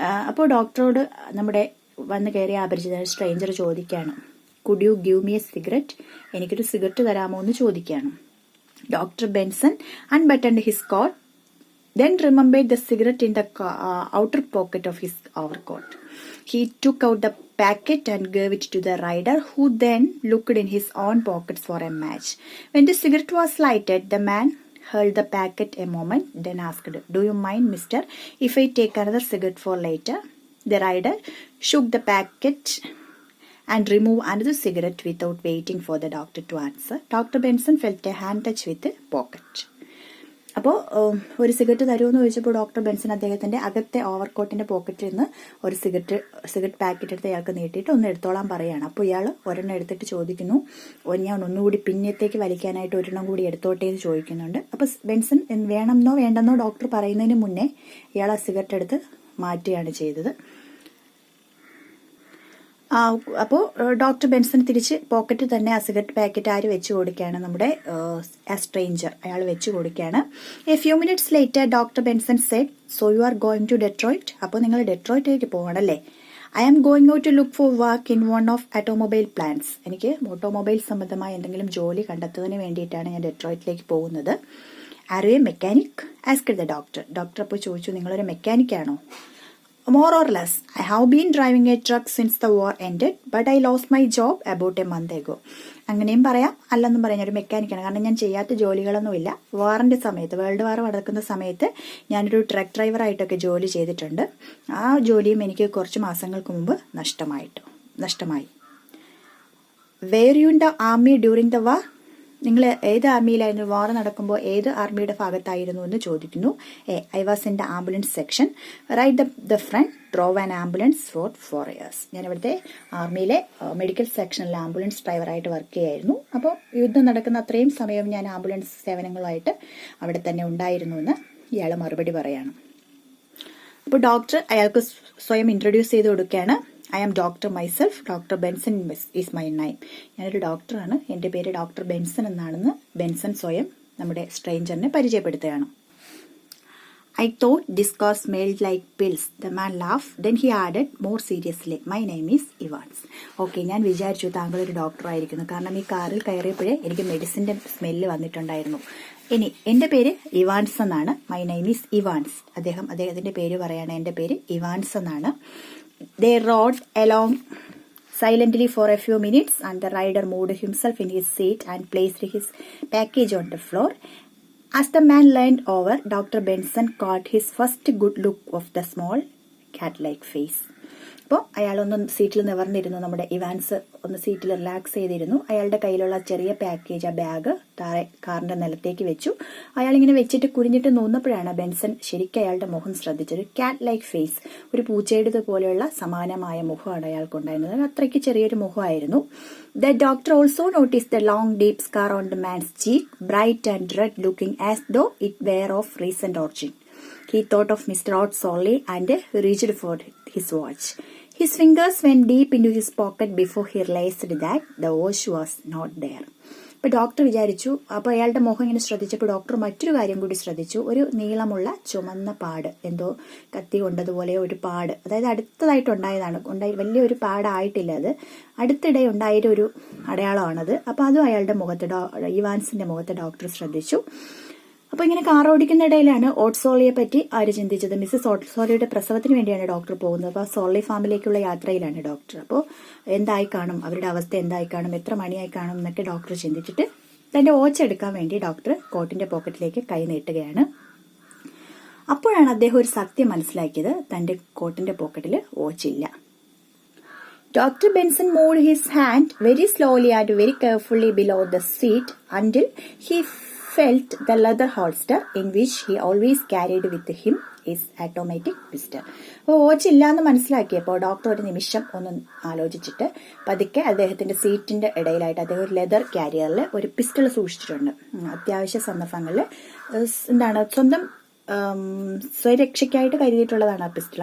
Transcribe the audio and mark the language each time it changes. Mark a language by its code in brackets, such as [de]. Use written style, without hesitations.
[ml] അപ്പോൾ ഡോക്ടറോട് നമ്മുടെ വന്ന് കയറിയ അപരിചിത സ്ട്രേഞ്ചർ ചോദിക്കുകയാണ്, [en] Could you give me a cigarette? [ml] എനിക്കൊരു സിഗരറ്റ് തരാമോ എന്ന് ചോദിക്കുകയാണ്. [en] Doctor Benson unbuttoned his coat, then remembered the cigarette in the outer pocket of his overcoat. He took out the packet and gave it to the rider, who then looked in his own pockets for a match. When the cigarette was lighted, the man held the packet a moment, then asked, do you mind, mister, if I take another cigarette for later? The rider shook the packet and removed another cigarette without waiting for the doctor to answer. Dr. Benson felt a hand touch with the pocket. [ml] അപ്പോൾ ഒരു cigarette തരുമെന്ന് ചോദിച്ചപ്പോൾ doctor Benson അദ്ദേഹത്തിന്റെ അകത്തെ ഓവർകോട്ടിന്റെ പോക്കറ്റിൽ നിന്ന് ഒരു cigarette packet എടുത്ത് അയാൾക്ക് നീട്ടിയിട്ട് ഒന്ന് എടുത്തോളാൻ പറയുകയാണ്. അപ്പോൾ ഇയാൾ ഒരെണ്ണം എടുത്തിട്ട് ചോദിക്കുന്നു, ഞാൻ ഒന്നുകൂടി പിന്നത്തേക്ക് വലിക്കാനായിട്ട് ഒരെണ്ണം കൂടി എടുത്തോട്ടെ എന്ന് ചോദിക്കുന്നുണ്ട്. അപ്പോൾ ബെൻസൺ വേണമെന്നോ വേണ്ടെന്നോ ഡോക്ടർ പറയുന്നതിന് മുന്നേ ഇയാൾ ആ സിഗരറ്റ് എടുത്ത് മാറ്റുകയാണ് ചെയ്തത്. അപ്പോൾ ഡോക്ടർ ബെൻസൺ തിരിച്ച് പോക്കറ്റിൽ തന്നെ ആ സിഗരറ്റ് പാക്കറ്റ് ആര് വെച്ച് കൊടുക്കുകയാണ്? നമ്മുടെ സ്ട്രേഞ്ചർ അയാൾ വെച്ച് കൊടുക്കുകയാണ്. [en] A few minutes later doctor Benson said, so you are going to Detroit? [ml] അപ്പോൾ നിങ്ങൾ ഡെട്രോയിറ്റിലേക്ക് പോകണല്ലേ? [en] I am going out to look for work in one of automobile plants. [ml] എനിക്ക് ഓട്ടോമൊബൈൽ സംബന്ധമായ എന്തെങ്കിലും ജോലി കണ്ടെത്തുന്നതിന് വേണ്ടിയിട്ടാണ് ഞാൻ ഡെട്രോയിറ്റിലേക്ക് പോകുന്നത്. [en] Are you a mechanic asked the doctor. [ml] Doctor അപ്പോൾ ചോദിച്ചു, നിങ്ങളൊരു മെക്കാനിക്കാണോ? [en] More or less. I have been driving a truck since the war ended, but I lost my job about a month ago. [ml] അങ്ങനെയും പറയാം, അല്ലെന്നും പറയാം. ഒരു മെക്കാനിക്കാണ്, കാരണം ഞാൻ ചെയ്യാത്ത ജോലികളൊന്നുമില്ല. വാറിന്റെ സമയത്ത്, വേൾഡ് വാർ നടക്കുന്ന സമയത്ത് ഞാനൊരു ട്രക്ക് ഡ്രൈവറായിട്ടൊക്കെ ജോലി ചെയ്തിട്ടുണ്ട്. ആ ജോലിയും എനിക്ക് കുറച്ച് മാസങ്ങൾക്ക് മുമ്പ് നഷ്ടമായി. [en] Were you in the army during the war? [ml] നിങ്ങൾ ഏത് ആർമിയിലായിരുന്നു? വാർ നടക്കുമ്പോൾ ഏത് ആർമിയുടെ ഭാഗത്തായിരുന്നു എന്ന് ചോദിക്കുന്നു. [en] I was in the ambulance section. Right the front drove an ambulance for 4 years. [ml] ഞാൻ ഇവിടുത്തെ ആർമിയിലെ മെഡിക്കൽ സെക്ഷനിൽ ആംബുലൻസ് ഡ്രൈവറായിട്ട് വർക്ക് ചെയ്യായിരുന്നു. അപ്പോൾ യുദ്ധം നടക്കുന്ന അത്രയും സമയം ഞാൻ ആംബുലൻസ് സേവനങ്ങളുമായിട്ട് അവിടെ തന്നെ ഉണ്ടായിരുന്നു എന്ന് ഇയാൾ മറുപടി പറയാണ്. അപ്പോൾ ഡോക്ടർ അയാൾക്ക് സ്വയം ഇൻട്രൊഡ്യൂസ് ചെയ്ത് കൊടുക്കുകയാണ്. [en] I am doctor myself. Doctor Benson is my name. [ml] ഞാനൊരു ഡോക്ടറാണ്. എൻ്റെ പേര് ഡോക്ടർ ബെൻസൺ എന്നാണെന്ന് ബെൻസൺ സ്വയം നമ്മുടെ സ്ട്രേഞ്ചറിനെ പരിചയപ്പെടുത്തുകയാണ്. [en] I thought this car smelled like pills. The man laughed. Then he added more seriously, my name is Evans. [ml] Okay, ഞാൻ വിചാരിച്ചു താങ്കൾ ഒരു ഡോക്ടർ ആയിരിക്കുന്നു. കാരണം ഈ കാറിൽ കയറിയപ്പോഴേ എനിക്ക് മെഡിസിന്റെ സ്മെല്ല് വന്നിട്ടുണ്ടായിരുന്നു. ഇനി എന്റെ പേര് ഇവാൻസ് എന്നാണ്. [en] My name is Evans. [ml] അദ്ദേഹത്തിന്റെ പേര് പറയാണ്. എന്റെ പേര് ഇവാൻസ് എന്നാണ്. [en] They rode along silently for a few minutes and the rider moved himself in his seat and placed his package on the floor. As the man leaned over, Dr. Benson caught his first good look of the small cat-like face. [ml] അപ്പോൾ അയാളൊന്ന് സീറ്റിൽ നിവർന്നിരുന്നു. നമ്മുടെ Evans ഒന്ന് സീറ്റിൽ relax ചെയ്തിരുന്നു. അയാളുടെ കയ്യിലുള്ള ചെറിയ package, ആ ബാഗ് താഴെ കാറിന്റെ നിലത്തേക്ക് വെച്ചു. അയാളിങ്ങനെ വെച്ചിട്ട് കുനിഞ്ഞിട്ട് നോന്നപ്പോഴാണ് ബെൻസൺ ശരിക്കും അയാളുടെ മുഖം ശ്രദ്ധിച്ചത്. [en] cat like face, [ml] ഒരു പൂച്ചയുടെ പോലെയുള്ള സമാനമായ മുഖമാണ് അയാൾക്കുണ്ടായിരുന്നത്. അത്രയ്ക്ക് ചെറിയൊരു മുഖമായിരുന്നു. [en] The doctor also noticed the long deep scar on the man's cheek, bright and red looking as though it were of recent origin. He thought of Mr. Ott Sorely and reached for his watch. His fingers went deep into his pocket before he realized that the watch was not there. [ml] ഇപ്പൊ doctor വിചാരിച്ചു. അപ്പൊ അയാളുടെ മുഖം ഇങ്ങനെ ശ്രദ്ധിച്ചപ്പോൾ doctor മറ്റൊരു കാര്യം കൂടി ശ്രദ്ധിച്ചു. ഒരു നീളമുള്ള ചുമന്ന പാട്, എന്തോ കത്തി കൊണ്ടതുപോലെ ഒരു പാട്, അതായത് അടുത്തതായിട്ടുണ്ടായതാണ്. വലിയൊരു പാടായിട്ടില്ല, അത് അടുത്തിടെ ഉണ്ടായ ഒരു അടയാളമാണത്. അപ്പൊ അതും അയാളുടെ മുഖത്ത്, ഇവാൻസിന്റെ മുഖത്ത് ഡോക്ടർ ശ്രദ്ധിച്ചു. അപ്പൊ ഇങ്ങനെ കാർ ഓടിക്കുന്ന ഇടയിലാണ് ഓട്ട് സോളിയെ പറ്റി ആര് ചിന്തിച്ചത്. മിസ്സസ് ഓട്ട് സോളിയുടെ പ്രസവത്തിന് വേണ്ടിയാണ് ഡോക്ടർ പോകുന്നത്. അപ്പൊ സോളി ഫാമിലേക്കുള്ള യാത്രയിലാണ് ഡോക്ടർ. അപ്പോൾ എന്തായി കാണും, അവരുടെ അവസ്ഥ എന്തായി കാണും, എത്ര മണിയായി കാണും എന്നൊക്കെ ഡോക്ടർ ചിന്തിച്ചിട്ട് തന്റെ വാച്ച് എടുക്കാൻ വേണ്ടി ഡോക്ടർ കോട്ടിന്റെ പോക്കറ്റിലേക്ക് കൈ നീട്ടുകയാണ്. അപ്പോഴാണ് അദ്ദേഹം ഒരു സത്യം മനസ്സിലാക്കിയത്. തന്റെ കോട്ടിന്റെ പോക്കറ്റിൽ വാച്ചില്ല. Dr. [en] Benson moved his hand very slowly and very carefully below the seat until he felt the leather holster in which he always carried with him his automatic pistol. [ml] അപ്പോൾ വാച്ച് ഇല്ലാന്ന് മനസ്സിലാക്കിയപ്പോൾ ഡോക്ടർ ഒരു നിമിഷം ഒന്ന് ആലോചിച്ചിട്ട് പതുക്കെ അദ്ദേഹത്തിന്റെ സീറ്റിന്റെ ഇടയിലായിട്ട് അദ്ദേഹം ഒരു ലെതർ ക്യാരിയറിൽ ഒരു പിസ്റ്റൾ സൂക്ഷിച്ചിട്ടുണ്ട്. അത്യാവശ്യ സന്ദർഭങ്ങളിൽ സ്വന്തം സ്വരക്ഷയ്ക്കായിട്ട് കരുതിയിട്ടുള്ളതാണ് ആ പിസ്റ്റൾ.